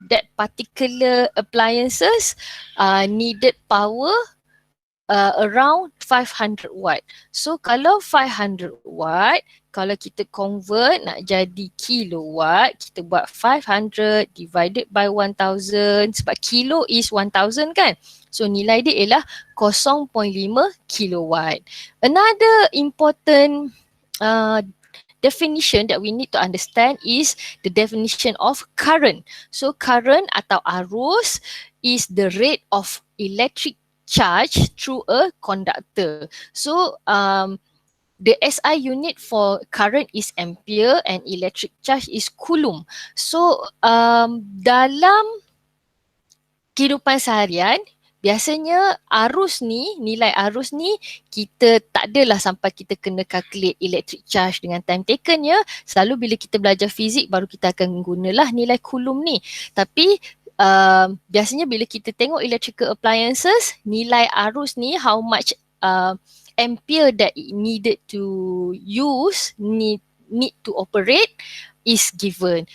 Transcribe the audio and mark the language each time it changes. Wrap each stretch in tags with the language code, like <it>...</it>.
<en>That particular appliances needed power around 500 watt.</en> <ms>So kalau 500 watt, kalau kita convert nak jadi kilowatt, kita buat</ms> <en>500 divided by 1000,</en> <ms>sebab</ms> <en>kilo is 1000</en> <ms>kan. So nilai dia ialah 0.5 kilowatt.</ms> <en>Another important definition that we need to understand is the definition of current. So current atau arus is the rate of electric charge through a conductor. So the SI unit for current is ampere and electric charge is coulomb.</en> <ms>So dalam kehidupan seharian, biasanya nilai arus ni kita tak adalah sampai kita kena calculate electric charge dengan time taken ya. Selalu bila kita belajar fizik baru kita akan gunalah nilai coulomb ni. Tapi biasanya bila kita tengok</ms> <en>electrical appliances,</en> <ms>nilai arus ni,</ms> <en>how much ampere that it needed to use, need to operate is given.</en>